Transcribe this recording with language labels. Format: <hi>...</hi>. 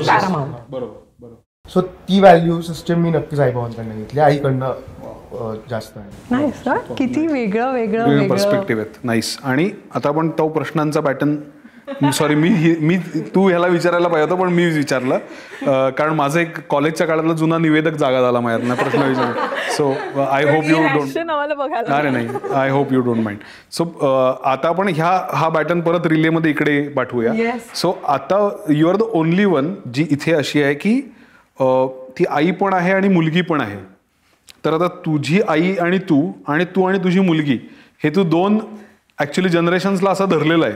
<mr>So ती value system मी नक्कीच आईबाबांकडनं घेतली, आईकडनं जास्त आहे. किती वेगळं वेगळं पर्स्पेक्टिव्ह आहेत. नाईस. आणि आता आपण तो प्रश्नांचा पॅटर्न, सॉरी मी तू ह्याला विचारायला पाहिजे होतं पण मी विचारलं, कारण माझं एक कॉलेजच्या काळातला जुना निवेदक जागा झाला माझ्यातनं प्रश्न विचार.</mr> <en>So I hope you don't, नाही I hope you don't mind.</en> <mr>So आता आपण हा पॅटर्न परत रिलेमध्ये इकडे पाठवूया. सो आता you R the only one जी इथे अशी आहे की ती आई पण आहे आणि मुलगी पण आहे. तर आता तुझी आई आणि तू आणि तुझी मुलगी हे तू दोन ऍक्च्युली जनरेशन्सला असं धरलेलं आहे.</mr>